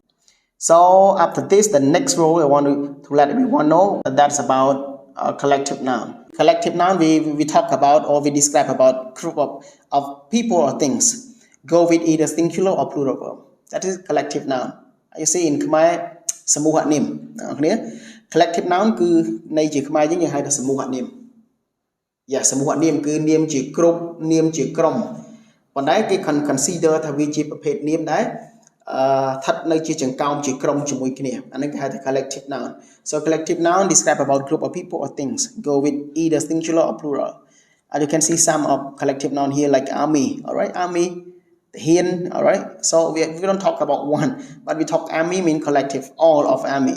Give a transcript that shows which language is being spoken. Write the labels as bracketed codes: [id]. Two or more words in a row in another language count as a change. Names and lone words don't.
[en] So after this, the next role I want to let everyone know, that's about collective noun. Collective noun, we talk about or we describe about group of people or things. Go with either singular or plural verb. That is collective noun. You see in Khmer [km] សមូហនាម [en] collective noun [km] គឺន័យជាខ្មែរយើងហៅថាសមូហនាម Yeah សមូហនាមគឺនាមជាក្រុមនាមជាក្រុមប៉ុន្តែគេ consider ថាវាជាប្រភេទនាមដែរស្ថិតនៅជាចង្កោមជាក្រុមជាមួយគ្នាអានេះគេហៅថា [en] collective noun. So collective noun describe about group of people or things. Go with either singular or plural. And you can see some of collective noun here like army. All right, army, the hen. All right. So we don't talk about one, but we talk army mean collective, all of army.